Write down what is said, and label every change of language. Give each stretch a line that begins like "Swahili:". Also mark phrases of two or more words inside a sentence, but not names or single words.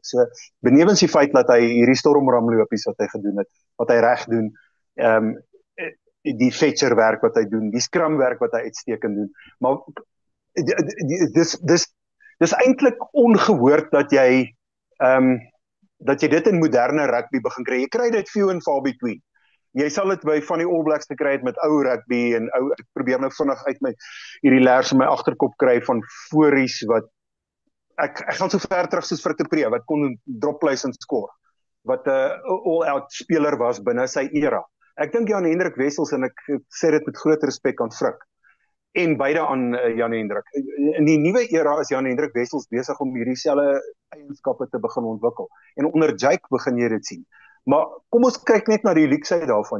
Afrikaans: So, benewens die feit dat hy hierdie stormramlopies wat hy gedoen het, wat hy reg doen, die fetcherwerk wat hy doen, die skramwerk wat hy uitstekend doen, maar dis eintlik ongehoord dat jy dit in moderne rugby begin kry. Jy kry dit
English: few and far between.
Afrikaans: Jy sal dit by van die All Blacks gekry het met ou rugby, en ek probeer nou vinnig uit hierdie leers in my agterkop kry van voorries wat ek gaan so ver terug soos vir te Pree, wat kon
English: drop plays
Afrikaans: en score, wat 'n all-out speler was binne sy era. Ek dink Jan Hendrik Wessels, en ek sê dit met groot respek aan Frik, en beide aan Jan Hendrik. In die nuwe era is Jan Hendrik Wessels besig om hierdie selfe eienskappe te begin ontwikkel. En onder Jake begin jy dit sien. Maar kom ons kyk net na die league daarvan.